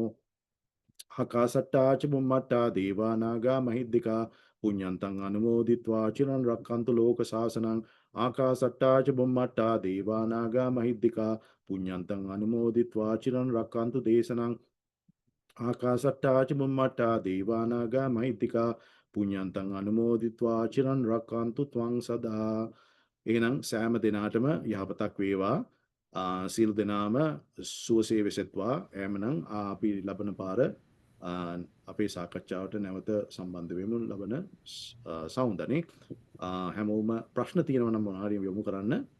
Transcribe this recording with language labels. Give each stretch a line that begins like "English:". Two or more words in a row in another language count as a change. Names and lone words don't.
Pali: ආකාසට්ටා ච බුම්මට්ටා දේවා නාග මහිද්దికා පුඤ්ඤන්තං අනුමෝදිත්වා චිරන් රක්ඛන්තු ලෝක ශාසනං. ආකාසට්ටා ච බුම්මට්ටා දේවා නාග මහිද්దికා පුඤ්ඤන්තං අනුමෝදිත්වා චිරන් රක්ඛන්තු දේශනං. ආකාසට්ටා ච බුම්මට්ටා දේවා නාග මහිද්దికා පුඤ්ඤන්තං අනුමෝදිත්වා චිරන් රක්ඛන්තු ත්වං සදා.
Sinhala: එහෙනම් සෑම දිනාටම යහපතක් වේවා. සීල් දෙනාම සුවසේ වෙසෙත්වා. එහෙමනම් අපි ලබන පාර අපේ සාකච්ඡාවට නැවත සම්බන්ධ වෙමු ලබන සවුන්දනේ. හැමෝම ප්‍රශ්න තියෙනවා නම් මොනවා හරි යොමු කරන්න.